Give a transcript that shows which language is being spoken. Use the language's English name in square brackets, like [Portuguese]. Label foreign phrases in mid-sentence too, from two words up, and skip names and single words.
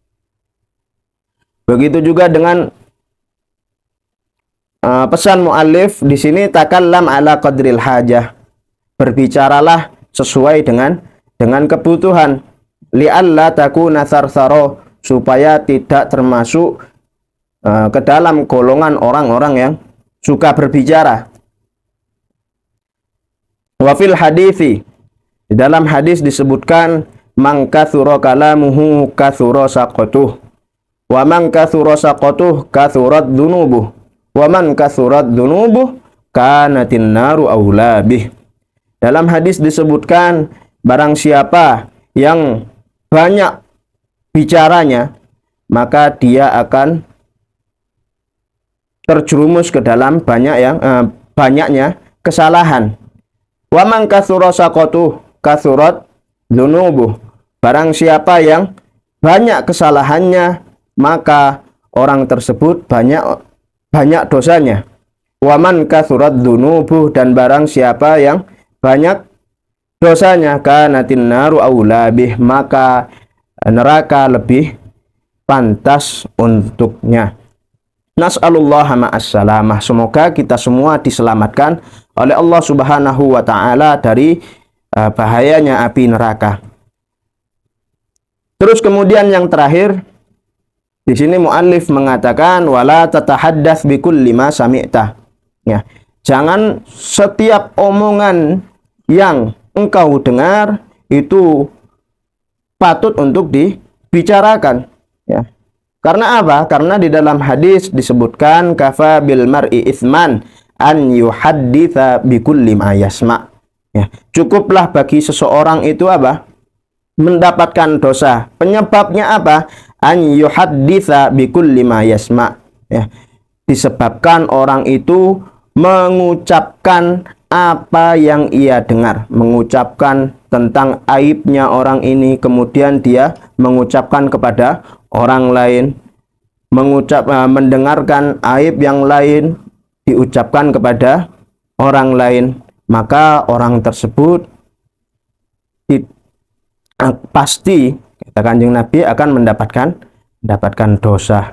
[Indonesian] Begitu juga dengan pesan muallif di sini, [Arabic] تكلم على قدر الحاجة, [Indonesian] berbicaralah sesuai dengan kebutuhan, [Arabic] لئلا تكون ثرثارا, [Indonesian] supaya tidak termasuk ke dalam golongan orang-orang yang suka berbicara. [Arabic] وفي الحديث, [Indonesian] di dalam hadis disebutkan, [Arabic] من كثر كلامه كثر سقطه، ومن كثر سقطه كثرت ذنوبه، ومن كثرت ذنوبه كانت النار أولى به. [Indonesian] Dalam hadis disebutkan, barang siapa yang banyak bicaranya, maka dia akan terjerumus ke dalam banyaknya kesalahan. [Arabic] ومن كثر سقطه كثرت ذنوبه, [Indonesian] barang siapa yang banyak kesalahannya, maka orang tersebut banyak dosanya. [Arabic] ومن كثرت ذنوبه, [Indonesian] dan barang siapa yang banyak dosanya, [Arabic] كانت النار أولى به, [Indonesian] maka neraka lebih pantas untuknya. [Arabic] نسأل الله السلامة. [Indonesian] Semoga kita semua diselamatkan oleh Allah [Arabic] سبحانه وتعالى [Indonesian] dari bahayanya api neraka. Terus kemudian yang terakhir di sini muallif mengatakan [Arabic] ولا تتحدث بكل ما سمعت. [Indonesian] Ya, jangan setiap omongan yang engkau dengar itu patut untuk dibicarakan, ya. Karena apa? Karena di dalam hadis disebutkan [Arabic] كفى بالمرء إثما أن يحدث بكل ما سمع. [Indonesian] Ya, cukuplah bagi seseorang itu apa? Mendapatkan dosa. Penyebabnya apa? [Arabic] أن يحدث بكل ما سمع. [Indonesian] Ya, disebabkan orang itu mengucapkan apa yang ia dengar, mengucapkan tentang aibnya orang ini, kemudian dia mengucapkan kepada orang lain, mendengarkan aib yang lain diucapkan kepada orang lain, maka orang tersebut pasti, kata Kanjeng Nabi, akan mendapatkan dosa.